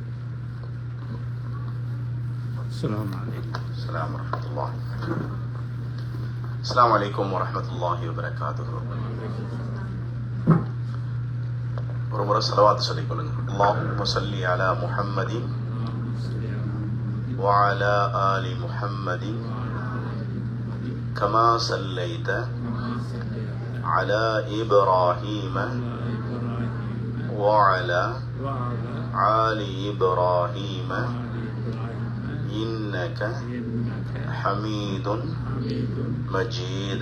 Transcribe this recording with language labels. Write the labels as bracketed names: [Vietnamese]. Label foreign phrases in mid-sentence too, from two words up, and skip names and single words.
[Arabic] السلام عليكم ورحمة الله وبركاته. [Tamil] ஒரு முறை ஸலவாத் சொல்லிக் கொள்ளுங்க. [Arabic] اللهم صل على محمد وعلى آل محمد كما صليت على إبراهيم وعلى آل إبراهيم إنك حميد مجيد.